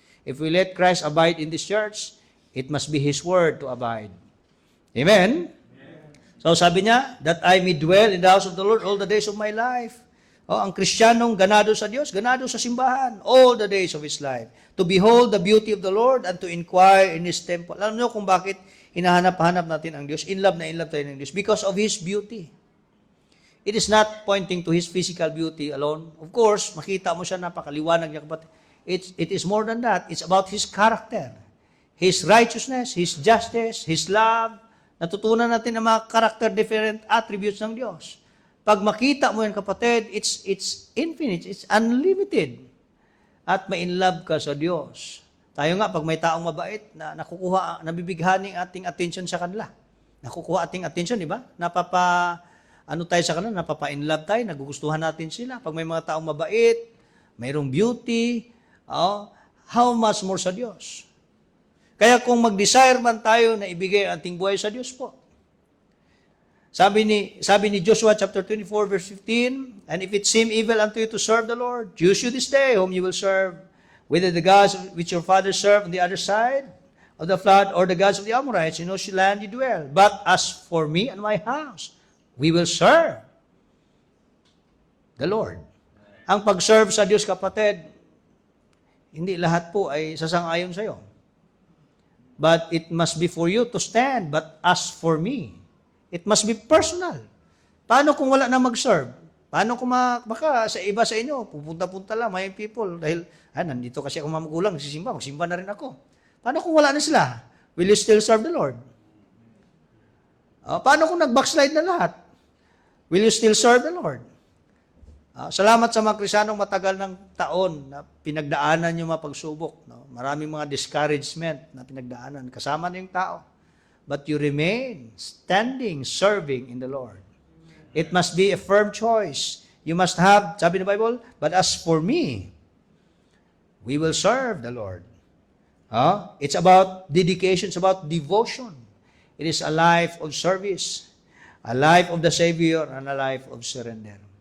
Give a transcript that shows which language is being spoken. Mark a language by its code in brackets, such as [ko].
[en] If we let Christ abide in this church, it must be His Word to abide. Amen? [tl] So sabi niya, [en] that I may dwell in the house of the Lord all the days of my life. [tl] Ang Kristiyanong ganado sa Diyos, ganado sa simbahan, [en] all the days of his life. To behold the beauty of the Lord and to inquire in His temple. [tl] Alam niyo kung bakit hinahanap-hanap natin ang Diyos? [en] In love [tl] tayo ng Diyos. [en] Because of His beauty. It is not pointing to His physical beauty alone. Of course, [tl] makita mo siya, napakaliwanag niya, [en] but it is more than that. It's about His character. His righteousness, His justice, His love. [tl] Natutunan natin ang mga character different attributes ng Diyos. Pag makita mo yan, kapatid, [en] it's infinite, it's unlimited. [tl] At ma-inlove ka sa Diyos. Tayo nga, pag may taong mabait, na nakukuha, nabibighani ating attention sa kanila. Nakukuha ating attention, di ba? Tayo sa kanila, napapa-inlove tayo, nagugustuhan natin sila. Pag may mga taong mabait, mayroong beauty, [en] how much more [tl] sa Diyos? Kaya kung mag-desire man tayo na ibigay ang ating buhay sa Diyos po, sabi ni Joshua chapter 24 verse 15, [en] and if it seem evil unto you to serve the Lord, choose you this day whom you will serve, whether the gods which your fathers served on the other side of the flood, or the gods of the Amorites, in whose land you dwell. But as for me and my house, we will serve the Lord. [tl] Ang pag-serve sa Diyos, kapatid, hindi lahat po ay sasang-ayon sa iyo. [en] But it must be for you to stand. But as for me, it must be personal. [tl] Paano kung wala na mag-serve? Paano kung baka sa iba sa inyo, pupunta-punta lang, may people, dahil, nandito kasi ako magulang, magsimba na rin ako. Paano kung wala na sila? [en] Will you still serve the Lord? [tl] Paano kung nag-backslide na lahat? [en] Will you still serve the Lord? [tl] Salamat sa mga Kristiyanong matagal ng taon na pinagdaanan yung mga pagsubok. No? Maraming mga discouragement na pinagdaanan. Kasama na yung tao. [en] But you remain standing, serving in the Lord. It must be a firm choice. You must have, [tl] sabi ng Bible, [en] but as for me, we will serve the Lord. It's about dedication. It's about devotion. It is a life of service, a life of the Savior, and a life of surrender.